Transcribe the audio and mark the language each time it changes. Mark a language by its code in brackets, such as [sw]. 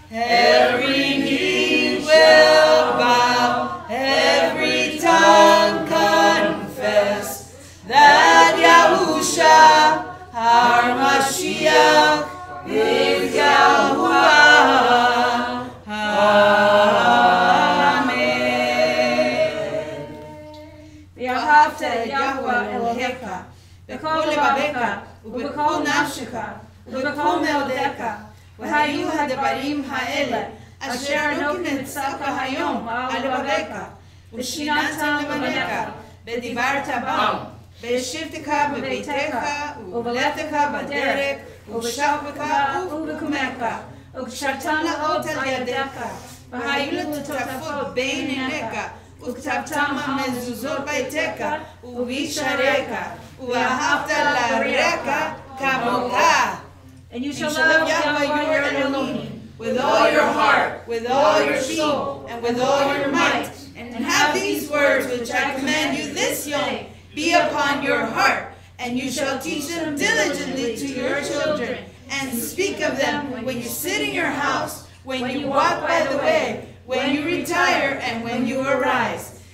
[en] Every knee will bow, every tongue confess that Yahusha, our Mashiach, is Yahuwah. Amen. [he] ואהבת את יהוה אלוהיך בכל לבביך ובכל נפשך ובכל מאודיך, והיו הדברים האלה אשר אנוכי מצווך היום על לבביך, ושיננתם לבניך, ודיברת בם, וישבתך בביתך ובלכתך בדרך, ובשוכבך ובקומך, וקשרתם לאות על ידיך, והיו לטוטפות בין עיניך, וכתבתם המזוזות ביתך ובשעריך, ואהבת לרעך כמוך. [en] And you shall love Yahweh your Elohim with all your heart, with all your soul, and with all your might. And have these words which I command you this day be upon your heart, and you shall teach them diligently to your children, and speak of them when you sit in your house, when you walk by the way, when you retire, and when you arise.